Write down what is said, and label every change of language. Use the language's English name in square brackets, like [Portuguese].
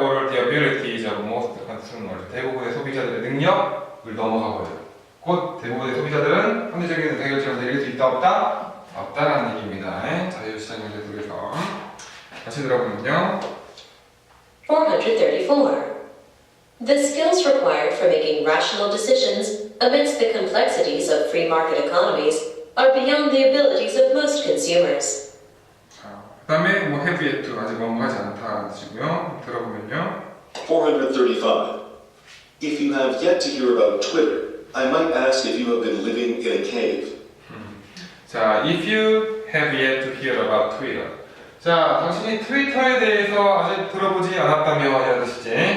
[Korean] 뭐를 [English] the abilities of most consumers [Korean] 대부분의 소비자들의 능력을 넘어가 버려요. 곧 대부분의 소비자들은 합리적인 해결책을 내릴 수 있다 없다? 없다라는 얘기입니다. 자유시장 경제 속에서 다시 들어보면요. 434. [English] The skills required for making rational decisions amidst the complexities of free market economies are beyond the abilities of most consumers. [Korean] 그 다음에 뭐 [English] have yet to [Korean] 아직 뭐하지 않다 하시고요. 들어보면요. 435. [English] If you have yet to hear about Twitter, I might ask if you have been living in a cave. 자, if you have yet to hear about Twitter. [Korean] 자, 당신이 트위터에 대해서 아직 들어보지 않았다며 이런 뜻이지.